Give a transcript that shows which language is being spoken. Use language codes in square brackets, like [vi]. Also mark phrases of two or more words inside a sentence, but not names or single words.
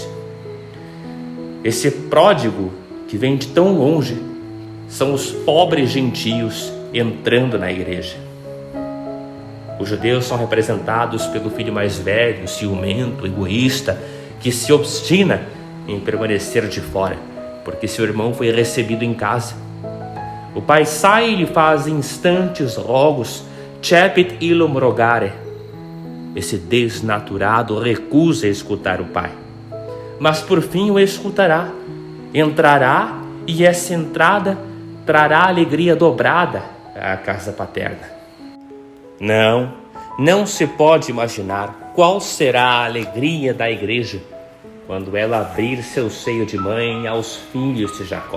[pt] Esse pródigo que vem de tão longe são os pobres gentios entrando na igreja. Os judeus são representados pelo filho mais velho, ciumento, egoísta, que se obstina em permanecer de fora, porque seu irmão foi recebido em casa. O pai sai e lhe faz instantes rogos, [la] cepit illum rogare. [pt] Esse desnaturado recusa escutar o pai, mas por fim o escutará, entrará e essa entrada trará alegria dobrada à casa paterna. Não se pode imaginar qual será a alegria da igreja quando ela abrir seu seio de mãe aos filhos de Jacó.